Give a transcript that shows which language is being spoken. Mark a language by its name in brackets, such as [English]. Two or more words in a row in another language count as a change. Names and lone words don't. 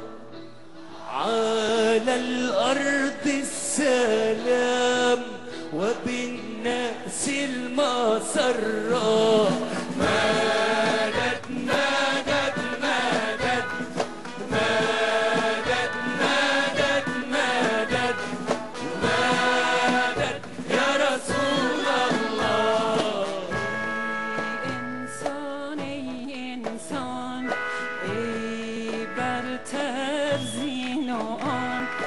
[Arabic] على الأرض السلام وبالناس المسرة مدد مدد مدد مدد مدد مدد مدد يا رسول الله [Persian] انسان ای انسان ای برتر زین و آن